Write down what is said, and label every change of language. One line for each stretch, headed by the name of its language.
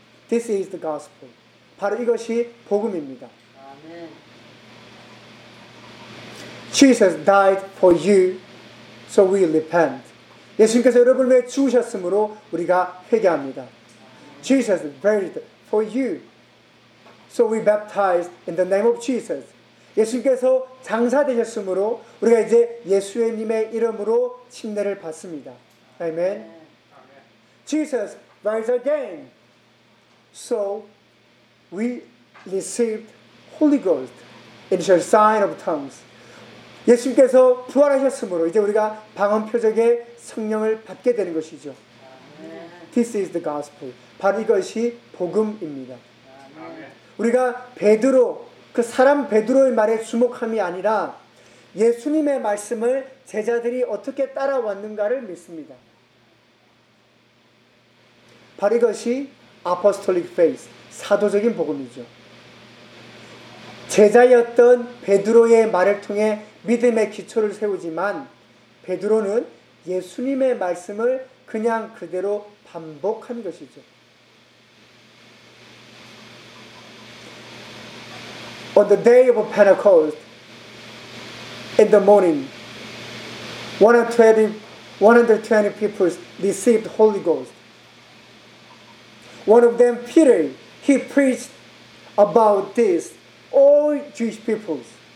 English: This is the gospel.
Korean: 바로 이것이 복음입니다.
English: Jesus died for you, so we repent.
Korean: 예수님께서 여러분을 위해 죽으셨으므로 우리가 회개합니다.
English: Jesus buried for you, so we baptized in the name of Jesus.
Korean: 예수님께서 장사되셨으므로 우리가 이제 예수님의 이름으로 침례를 받습니다.
English: Amen. Amen. Jesus rise again. So we received Holy Ghost in the sign of tongues.
Korean: 예수님께서 부활하셨으므로 이제 우리가 방언 표적의 성령을 받게 되는 것이죠.
English: Amen. This is the gospel.
Korean: 바로 이것이 복음입니다.
English: Amen.
Korean: 우리가 베드로 그 사람 베드로의 말에 주목함이 아니라 예수님의 말씀을 제자들이 어떻게 따라왔는가를 믿습니다. 바로 이것이 apostolic faith, 사도적인 복음이죠. 제자였던 베드로의 말을 통해 믿음의 기초를 세우지만 베드로는 예수님의 말씀을 그냥 그대로 반복한 것이죠.
English: On the day of Pentecost, in the morning, 120 people received the Holy Ghost. One of them, Peter, he preached about this, all Jewish peoples.